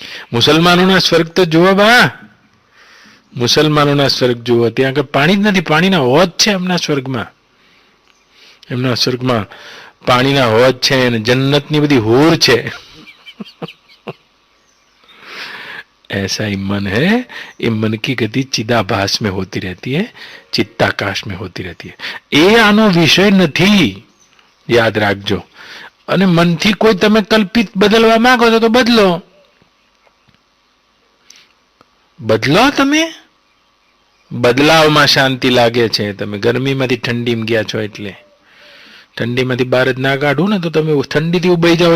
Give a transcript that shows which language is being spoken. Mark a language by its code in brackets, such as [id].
[gu] મુસલમાનોના સ્વર્ગ તો જુઓ બા, મુસલમાનોના સ્વર્ગ જુઓ. ત્યાં આગળ પાણી જ નથી, પાણીના હોજ છે એમના સ્વર્ગમાં. એમના સ્વર્ગમાં પાણીના હોજ છે અને જન્નતની બધી હૂર છે. [hi] ऐसा ही मन है, ये मन की गति चिदाभास में होती रहती है, चित्ताकाश में होती रहती है. [gu] એ આનો વિષય નથી, યાદ રાખજો. અને મનથી કોઈ તમે કલ્પિત બદલવા માંગો છો તો બદલો, બદલો. તમે બદલાવમાં શાંતિ લાગે છે. તમે ગરમીમાંથી ઠંડીમાં ગયા છો એટલે ઠંડીમાંથી બહાર જ ના કાઢું ને તો તમે ઠંડીથી ઉભાઈ જાઓ.